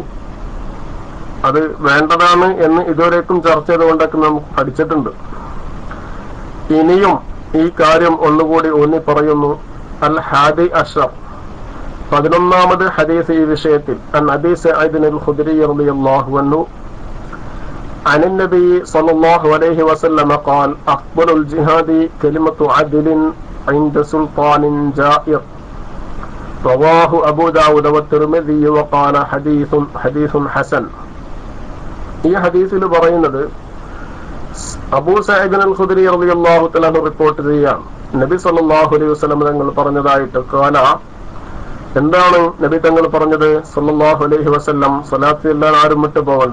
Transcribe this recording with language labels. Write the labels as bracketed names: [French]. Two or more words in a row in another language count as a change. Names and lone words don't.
[Malayalam] അത് വേണ്ടതാണ് എന്ന് ഇതുവരേക്കും ചർച്ച ചെയ്തുകൊണ്ടൊക്കെ നാം പഠിച്ചിട്ടുണ്ട്. ഇനിയും ഈ കാര്യം ഒന്നുകൂടി ഊന്നി പറയുന്നു. [Arabic] الحادي عشر, [Malayalam] 11ാമത് ഹദീസ് ഈ വിഷയത്തിൽ. [Arabic] عن أبي سعيد الخدري رضي الله عنه عن النبي صلى الله عليه وسلم قال أفضل الجهاد كلمة عدل عند سلطان جائر. رواه أبو داود والترمذي وقال حديث حسن. [Malayalam] ഈ ഹദീസിൽ പറയുന്നത് അബൂ സഈദ് അൽ ഖുദ്രി [Arabic] رضي الله تعالى [Malayalam] റിപ്പോർട്ട് ചെയ്യാം. നബി [Arabic] صلى الله عليه وسلم [Malayalam] തങ്ങൾ പറഞ്ഞതായിട്ട്. ഖാല, എന്താണ് നബി തങ്ങൾ പറഞ്ഞത്? [Arabic] صلى الله عليه وسلم, [Malayalam] സ്വലാത്ത് എല്ലാം ആരും വിട്ടു പോകണ്ട.